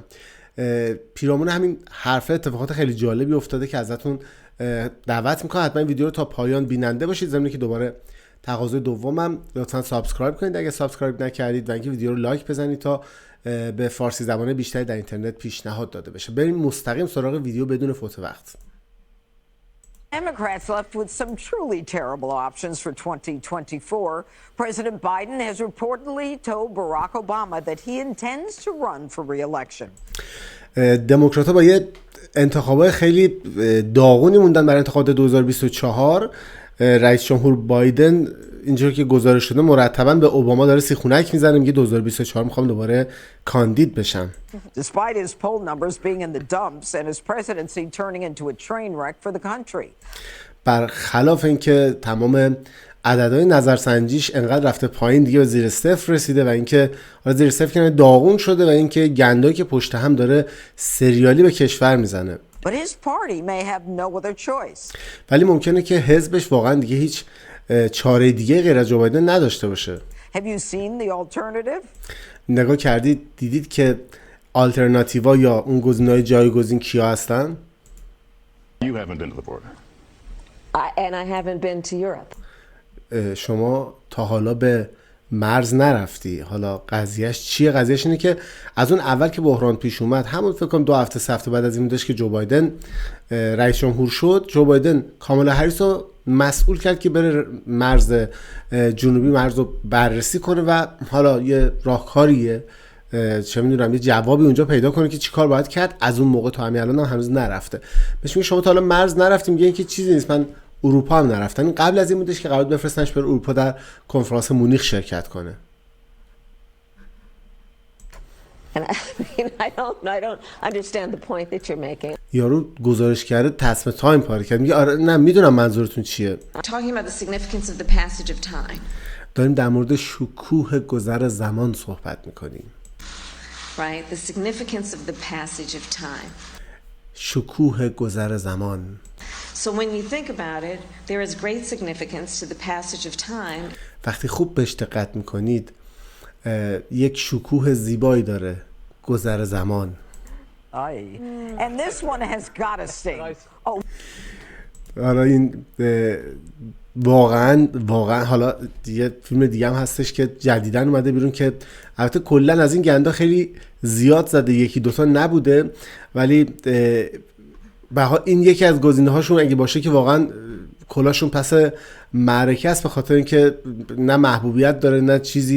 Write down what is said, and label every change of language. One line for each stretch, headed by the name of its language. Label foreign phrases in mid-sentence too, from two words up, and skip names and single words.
Persian: پیرامون همین حرف اتفاقات خیلی جالبی افتاده که ازتون دعوت میکنم حتما این ویدیو رو تا پایان بیننده باشید. ضمن که دوباره تقاضای دومم لطفا سابسکرایب کنید اگه سابسکرایب نکردید و اینکه ویدیو رو لایک بزنید تا به فارسی زبانه بیشتری در اینترنت پیشنهاد داده بشه. بریم مستقیم سراغ ویدیو بدون فوت وقت.
English: Democrats left with some truly terrible options for 2024. President Biden has reportedly told Barack Obama that he intends to run for re-election.
Persian: دموکرات‌ها با یه انتخابات خیلی داغونی موندن برای انتخابات 2024. رئیس جمهور بایدن اینجوری که گزارش شده مرتباً به اوباما داره سیخونک میزنه، میگه 2024 میخوام دوباره کاندید بشم.
English: Despite his poll numbers being in the dumps and his presidency turning into a train wreck for the country.
Persian: برخلاف اینکه تمام عددهای نظرسنجیش انقدر رفته پایین دیگه به زیر صفر رسیده و اینکه زیر صفر کنه داغون شده و اینکه گندایی که پشت هم داره سریالی به کشور میزنه.
English: But his party may have no other choice.
Persian: ولی ممکنه که حزبش واقعا دیگه هیچ چاره دیگه غیر از جو بایدن نداشته باشه.
English: Have you seen the alternative?
Persian: نگاه کردید دیدید که آلترناتیوا یا اون گزینه‌های جایگزین کیا هستن؟
English: You haven't been to the border. And I haven't been to Europe.
Persian: شما تا حالا به مرز نرفتی. حالا قضیهش چیه؟ قضیهش اینه که از اون اول که بحران پیش اومد، همون فکر کنم 2 هفته 3 هفته بعد از این بودش که جو بایدن رئیس جمهور شد، جو بایدن کامالا هریس رو مسئول کرد که بره مرز جنوبی مرز رو بررسی کنه و حالا یه راهکاریه چه میدونم یه جوابی اونجا پیدا کنه که چیکار باید کرد. از اون موقع تا همین الان هم هنوز نرفته. بهش میگه شما تا حالا مرز نرفتیم، میگه که چیزی نیست، من اروپا هم نرفتن. این قبل از این بودش که قرار بفرستنش بره اروپا در کنفرانس مونیخ شرکت کنه.
English: And I don't understand the point that you're making.
Persian: یارو گزارش کرده تصمیم تایم پاره کرد، میگه آره نه میدونم منظورتون چیه.
English: Talking about the significance of the passage of time.
Persian: داریم در مورد شکوه گذر زمان صحبت میکنیم.
English: Right? The significance of the passage of time.
Persian: شکوه گذر زمان.
English: So when you think about it, there is great significance to the passage of time.
Persian: وقتی خوب بهش دقت میکنید یک شکوه زیبایی داره گذر زمان.
English: And this one has got to sting. Oh.
Persian: حالا این واقعا حالا یه فیلم دیگه هم هستش که جدیدن اومده بیرون که البته کلا از این گندا خیلی زیاد زده، یکی دوتا نبوده، ولی این یکی از گزینه هاشون اگه باشه که واقعا کلاشون پس معرکه است، به خاطر اینکه نه محبوبیت داره نه چیزی.